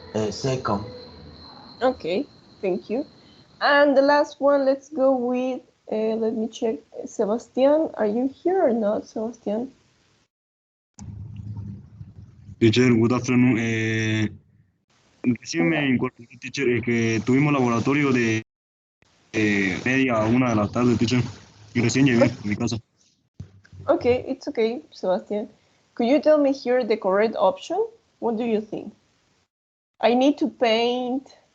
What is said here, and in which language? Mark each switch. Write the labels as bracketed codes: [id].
[en] Second. Okay, thank you. And the last one, let's go with, let me check. Sebastian, are you here or not, Sebastian? Teacher, good afternoon. [es] Recién me incorporé, teacher, que tuvimos laboratorio de media a 1 de la tarde, teacher, y recién llegué a mi casa. [en] Okay, it's okay, Sebastian. Could you tell me here the correct option? What do you think? I need to paint.